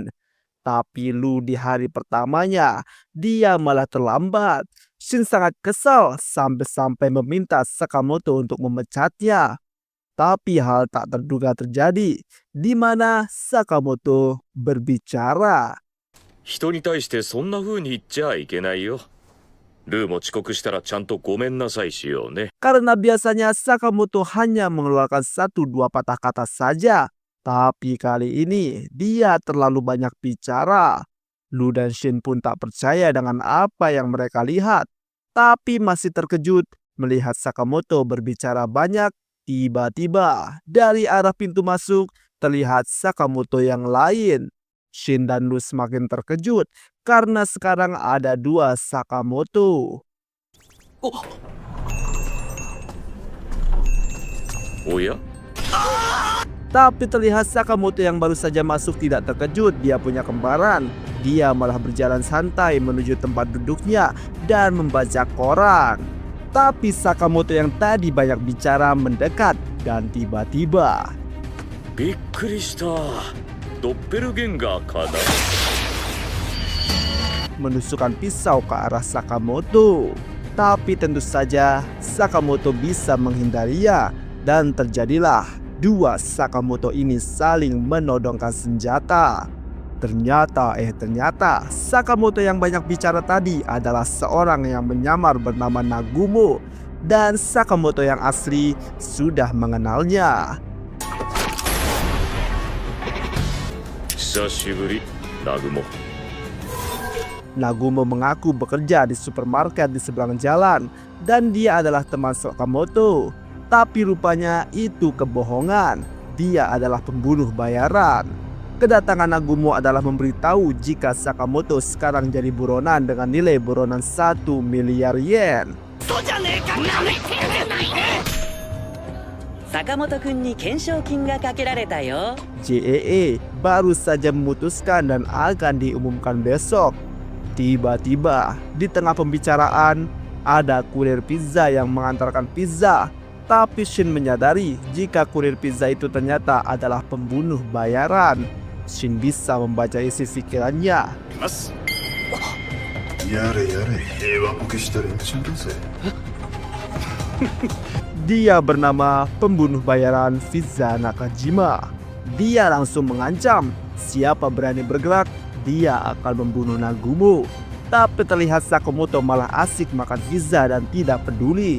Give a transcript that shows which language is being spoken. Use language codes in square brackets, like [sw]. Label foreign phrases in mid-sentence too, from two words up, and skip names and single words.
[id] Tapi Lu di hari pertamanya, dia malah terlambat. Shin sangat kesal sampai-sampai meminta Sakamoto untuk memecatnya. Tapi hal tak terduga terjadi, di mana Sakamoto berbicara. [ja] 人に対してそんな風に言っちゃいけないよ。ルーも遅刻したらちゃんとごめんなさいしようね。 [id] Karena biasanya Sakamoto hanya mengeluarkan 1-2 patah kata saja. Tapi kali ini dia terlalu banyak bicara. Lu dan Shin pun tak percaya dengan apa yang mereka lihat. Tapi masih terkejut melihat Sakamoto berbicara banyak. Tiba-tiba dari arah pintu masuk terlihat Sakamoto yang lain. Shin dan Lu semakin terkejut karena sekarang ada 2 Sakamoto. [ja] おや [id] Tapi terlihat Sakamoto yang baru saja masuk tidak terkejut, dia punya kembaran. Dia malah berjalan santai menuju tempat duduknya dan membaca koran. Tapi Sakamoto yang tadi banyak bicara mendekat dan tiba-tiba [ja] びっくりした。ドッペルゲンガーかな。 [id] menusukkan pisau ke arah Sakamoto. Tapi tentu saja Sakamoto bisa menghindarinya dan terjadilah 2 Sakamoto ini saling menodongkan senjata. Ternyata Sakamoto yang banyak bicara tadi adalah seorang yang menyamar bernama Nagumo dan Sakamoto yang asli sudah mengenalnya. [ja] 久しぶり、ナグモ。 [id] Nagumo mengaku bekerja di supermarket di seberang jalan dan dia adalah teman Sakamoto. Tapi rupanya itu kebohongan. Dia adalah pembunuh bayaran. Kedatangan Nagumo adalah memberitahu jika Sakamoto sekarang jadi buronan dengan nilai buronan 1 miliar yen. [ja] 坂本くんに懸賞金がかけられたよ. [id] JEE baru saja memutuskan dan akan diumumkan besok. Tiba-tiba di tengah pembicaraan ada kurir pizza yang mengantarkan pizza. Tapi Shin menyadari jika kurir pizza itu ternyata adalah pembunuh bayaran. Shin bisa membaca isi pikirannya. [ja] やれやれ平和ボケした連中だぜ [id] Dia bernama pembunuh bayaran Fiza Nakajima. Dia langsung mengancam siapa berani bergerak dia akan membunuh Nagumo. Tapi terlihat Sakamoto malah asik makan pizza dan tidak peduli.